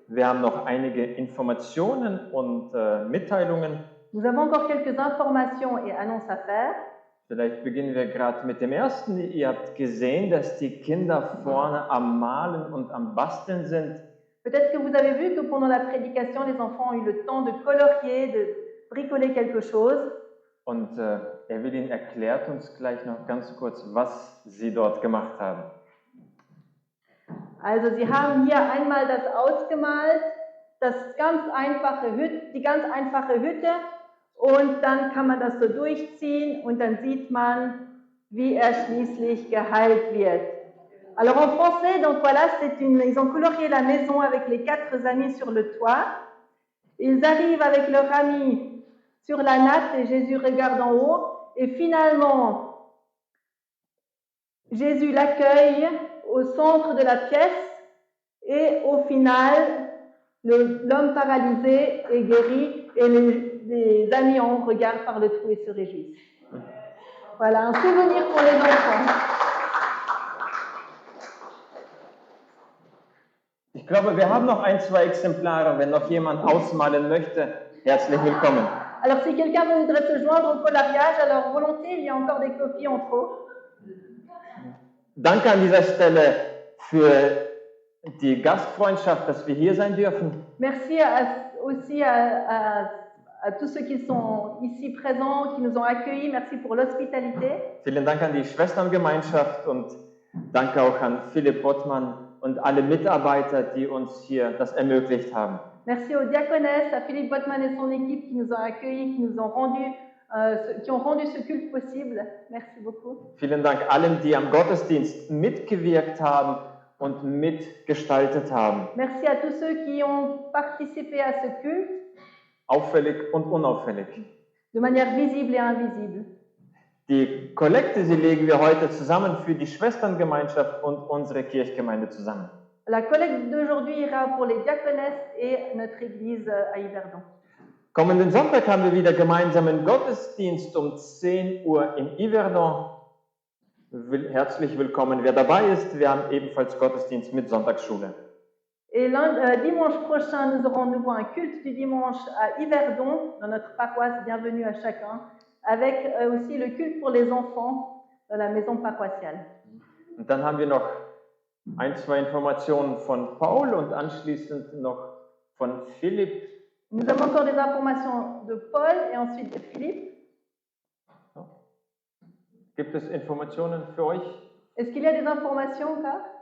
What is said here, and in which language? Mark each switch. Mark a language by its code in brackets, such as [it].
[de] Wir haben noch einige Informationen und Mitteilungen. [fr] Nous avons encore quelques informations et annonces à faire. [de] Vielleicht beginnen wir gerade mit dem ersten. Ihr habt gesehen, dass die Kinder vorne am Malen und am Basteln sind. [fr] Peut-être que vous avez vu que pendant la prédication, les enfants ont eu le temps de colorier, de bricoler quelque chose. [de] Und Evelyn erklärt uns gleich noch ganz kurz, was sie dort gemacht haben. Also Sie haben hier einmal das ausgemalt, die ganz einfache Hütte, und dann kann man das so durchziehen und dann sieht man, wie er schließlich geheilt wird. [fr] Alors en français, donc voilà, ils ont colorié la maison avec les 4 amis sur le toit. Ils arrivent avec leur ami sur la natte et Jésus regarde en haut. Et finalement, Jésus l'accueille au centre de la pièce et au final, l'homme paralysé est guéri et les amis en regardent par le trou et se réjouissent. Voilà, un souvenir pour les enfants. [de] Ich glaube, wir haben noch 1, 2 Exemplare. Wenn noch jemand ausmalen möchte, herzlich willkommen. [fr] Alors si quelqu'un voudrait se joindre au coloriage, alors volontiers, il y a encore des copies en trop. [de] Danke an dieser Stelle für die Gastfreundschaft, dass wir hier sein dürfen. [fr] Merci aussi à tous ceux qui sont ici présents, qui nous ont accueillis. Merci pour l'hospitalité. [de] Vielen Dank an die Schwesterngemeinschaft und danke auch an Philipp Bottmann und alle Mitarbeiter, die uns hier das ermöglicht haben. [fr] Merci aux diaconesses, à Philippe Bottmann et son équipe qui nous ont accueillis, qui ont rendu ce culte possible. Merci beaucoup. [de] Vielen Dank allen, die am Gottesdienst mitgewirkt haben und mitgestaltet haben. [fr] Merci à tous ceux qui ont participé à ce culte. [de] Auffällig und unauffällig. [fr] De manière visible et invisible. [de] Die Kollekte, sie legen wir heute zusammen für die Schwesterngemeinschaft und unsere Kirchgemeinde zusammen. [fr] La collecte d'aujourd'hui ira pour les diaconesses et notre église à Yverdon. [de] Kommenden Sonntag haben wir wieder gemeinsamen Gottesdienst um 10 Uhr in Yverdon. Herzlich willkommen, wer dabei ist. Wir haben ebenfalls Gottesdienst mit Sonntagsschule. [fr] Et dimanche prochain, nous aurons de nouveau un culte du dimanche à Yverdon, dans notre paroisse. Bienvenue à chacun, avec aussi le culte pour les enfants dans la maison paroissiale. [de] Und dann haben wir noch 1, 2 Informationen von Paul und anschließend noch von Philipp. [fr] Nous avons encore des informations de Paul et ensuite de Philippe. [de] Gibt es Informationen für euch? [fr] Est-ce qu'il y a des informations encore?